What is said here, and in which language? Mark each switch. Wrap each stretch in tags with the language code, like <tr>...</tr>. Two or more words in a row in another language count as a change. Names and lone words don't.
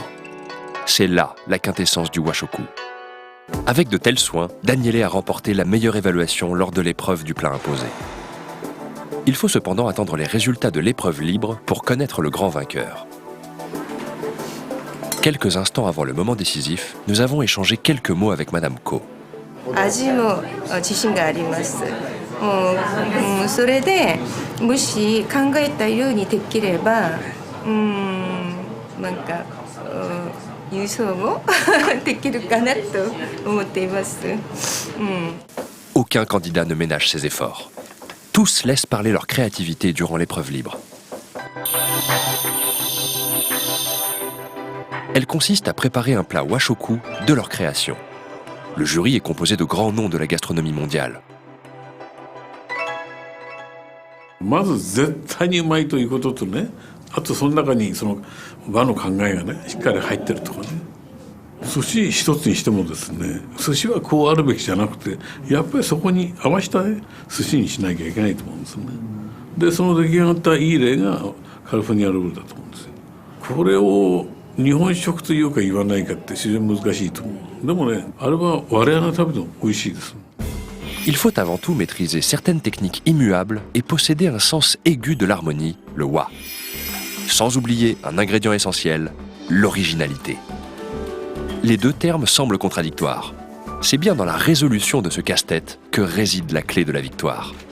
<fr>C'est là la quintessence du washoku. Avec de tels soins, Daniele a remporté la meilleure évaluation lors de l'épreuve du plat imposé. Il faut cependant attendre les résultats de l'épreuve libre pour connaître le grand vainqueur. Quelques instants avant le moment décisif, nous avons échangé quelques mots avec Madame Ko.</fr> <ja>味も自信があります。それでもし考えたようにできれば、 なんか優勝もできるかなと思っています。</ja> <fr>Aucun candidat ne ménage ses efforts. Tous laissent parler leur créativité durant l'épreuve libre. Elle consiste à préparer un plat washoku de leur création. Le jury est composé de grands noms de la gastronomie mondiale.</fr> <ja>まず絶対にうまいということとね、あとその中にその和の考えがねしっかり入ってるとかね。寿司一つにしてもですね、寿司はこうあるべきじゃなくて、やっぱりそこに合わせた寿司にしなきゃいけないと思うんですね。でその出来上がったいい例がカリフォルニアロールだと思うんですよ。これを日本食というか言わないかって非常に難しいと思う。でもね、あれは我々が食べても美味しいです。</ja> <fr>Il faut avant tout maîtriser certaines techniques immuables et posséder un sens aigu de l'harmonie, le wa. Sans oublier un ingrédient essentiel, l'originalité. Les deux termes semblent contradictoires. C'est bien dans la résolution de ce casse-tête que réside la clé de la victoire.</fr>